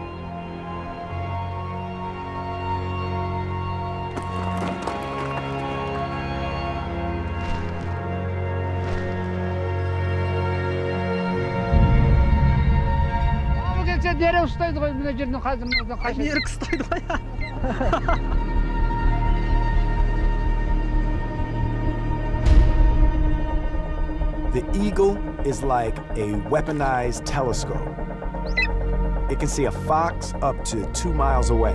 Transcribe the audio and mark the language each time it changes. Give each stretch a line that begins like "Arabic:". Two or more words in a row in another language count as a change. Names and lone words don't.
Kazakh: Бұл келсе дереу ұстайды ғой, мына жерден қазір. Ерік ұстайды ғой.
English: The eagle is like a weaponized telescope. It can see a fox up to 2 miles away.